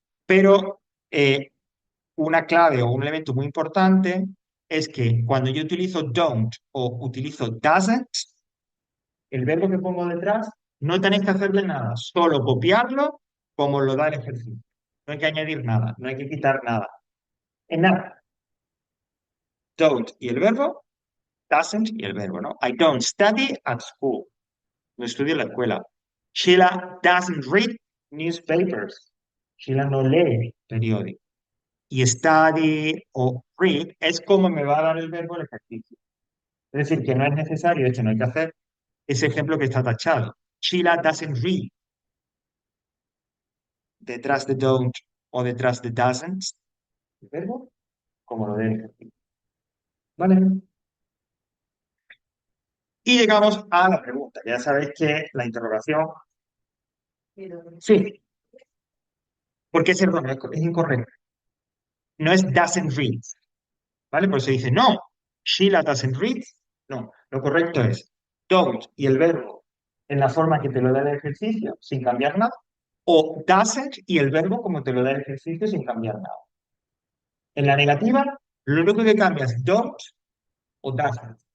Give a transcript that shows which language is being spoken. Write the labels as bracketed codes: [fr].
[es] Pero eh, una clave o un elemento muy importante es que cuando yo utilizo don't o utilizo doesn't, el verbo que pongo detrás no tenéis que hacerle nada, solo copiarlo como lo da el ejercicio. No hay que añadir nada, no hay que quitar nada. En nada, don't y el verbo, doesn't y el verbo, ¿no? [en] I don't study at school. [es] No estudio en la escuela. [en] Sheila doesn't read newspapers. [es] Sheila no lee periódicos. Y study o read es como me va a dar el verbo el ejercicio. Es decir, que no es necesario, de hecho no hay que hacer ese ejemplo que está tachado. [en] Sheila doesn't read. [es] Detrás de don't o detrás de doesn't, el verbo como lo del ejercicio. ¿Vale? Y llegamos a la pregunta. Ya sabéis que la interrogación, sí, porque es erróneo, es incorrecto. No es doesn't read, ¿vale? Por eso dice no, [en] Sheila doesn't read. [es] No, lo correcto es don't y el verbo en la forma que te lo da el ejercicio, sin cambiar nada, o doesn't y el verbo como te lo da el ejercicio, sin cambiar nada. En la negativa, lo único que cambia es don't o doesn't.